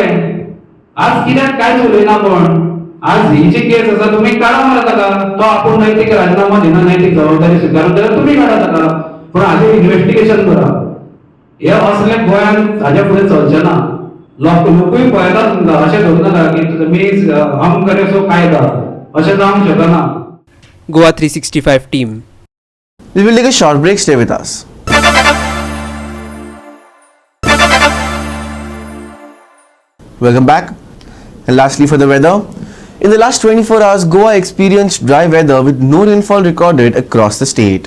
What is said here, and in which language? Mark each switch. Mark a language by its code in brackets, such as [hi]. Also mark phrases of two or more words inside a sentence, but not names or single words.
[kok] आज कित्याक काय उलयना कोण? आज ही जी केस आसा तुमी काडा मरे ताका. तो आपूण नैतीक राजीनामा दिना, नैतीक जबाबदारी स्विकारून जाल्यार तुमी काडा ताका. पूण हाजेर इन्व्हेस्टिगेशन करा. हे असले गोंयांत हाजे फुडें चलचें ना. लोकूय पळयता तुमकां, अशें धरूं नाका की तुमी [hi] हम करे सो कायदा, [kok] अशें जावंक शकना. गोवा 365 टीम. [en] We will take a short break. Stay with us. Welcome back. And lastly, for the weather. In the last 24 hours, Goa experienced dry weather with no rainfall recorded across the state.